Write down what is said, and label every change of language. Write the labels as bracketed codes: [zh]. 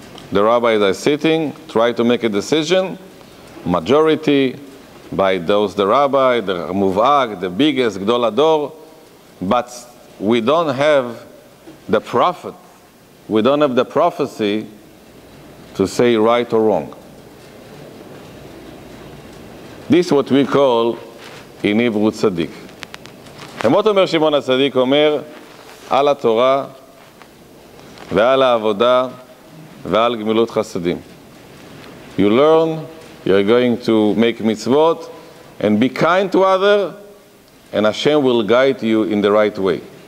[en] the rabbis are sitting, try to make a decision, majority by those the rabbi, the muv'ag, the biggest Gdol Ador, but we don't have the prophet, we don't have the prophecy to say right or wrong. This is what we call in Hebrew Tzadik. [he] ומה אומר שמעון הצדיק? אומר על התורה ועל העבודה ועל גמילות חסדים. [en] You learn, you're going to make mitzvot and be kind to others, and Hashem will guide you in the right way.